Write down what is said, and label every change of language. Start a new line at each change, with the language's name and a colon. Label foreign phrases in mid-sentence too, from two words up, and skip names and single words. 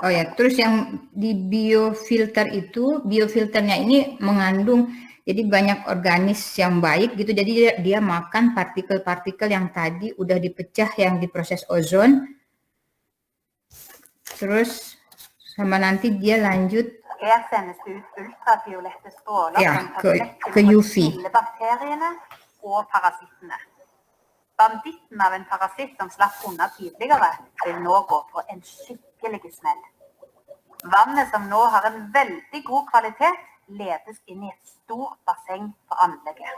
Indonesian: Oh ya, terus yang di biofilter itu, biofilternya ini mengandung jadi banyak organis yang baik gitu. Jadi dia makan partikel-partikel yang tadi udah dipecah yang diproses ozon. Terus sama nanti dia lanjut
Norwegian: Her sendes det ut ultraviolette stråler Ja, som tar vekk
Indonesian: ke UV.
Norwegian: bakteriene, og parasittene. Banditten av en parasitt som slapp unna tidligere, vil nå gå på en skikkelig smell. Vannet som nå har en veldig god kvalitet, ledes inn i et stort basseng på anlegget.